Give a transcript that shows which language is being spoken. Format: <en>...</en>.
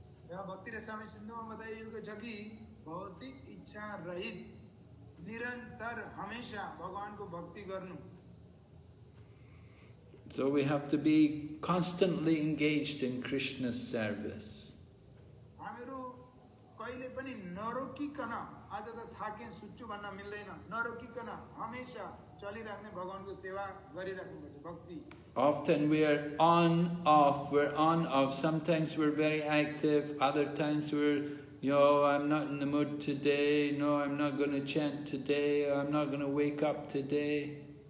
<ne>भक्ति रसायन सिन्धुमा बताइएको छ कि भौतिक इच्छा रहित निरन्तर हमेशा भगवानको भक्ति गर्नु।</ne> <en>So we have to be constantly engaged in Krishna's service.</en> <ne>हामीहरू कहिले पनि नरोकिकन, आज त थाके सुच्छु भन्न मिल्दैन, नरोकिकन हमेशा चलिराख्ने भगवानको सेवा गरिराख्नुपर्छ भक्ति।</ne> <en>Often we are on, off, we're on, off. Sometimes we're very active, other times we're, I'm not in the mood today, no, I'm not going to chant today, I'm not going to wake up today.</en>